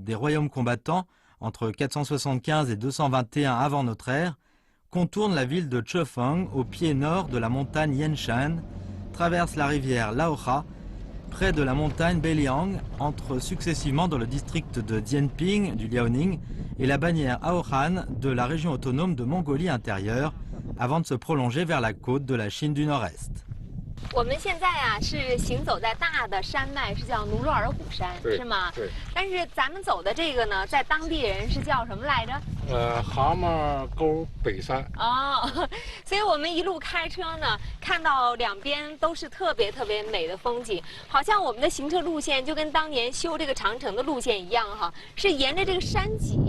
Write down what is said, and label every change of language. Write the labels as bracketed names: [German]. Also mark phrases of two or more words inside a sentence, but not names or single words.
[French] des royaumes combattants, entre 475 et 221 avant notre ère, contourne la ville de Chefeng au pied nord de la montagne Yanshan, traverse la rivière Laoha, près de la montagne Beiliang, entre successivement dans le district de Dianping du Liaoning et la bannière Aohan de la région autonome de Mongolie intérieure, avant de se prolonger vers la côte de la Chine du Nord-Est. [Chinese] 我们现在呀是行走在大的山脉，是叫努鲁尔虎山，是吗？对。但是咱们走的这个呢，在当地人是叫什么来着？蛤蟆沟北山。哦，所以我们一路开车呢，看到两边都是特别美的风景，好像我们的行车路线就跟当年修这个长城的路线一样哈，是沿着这个山脊。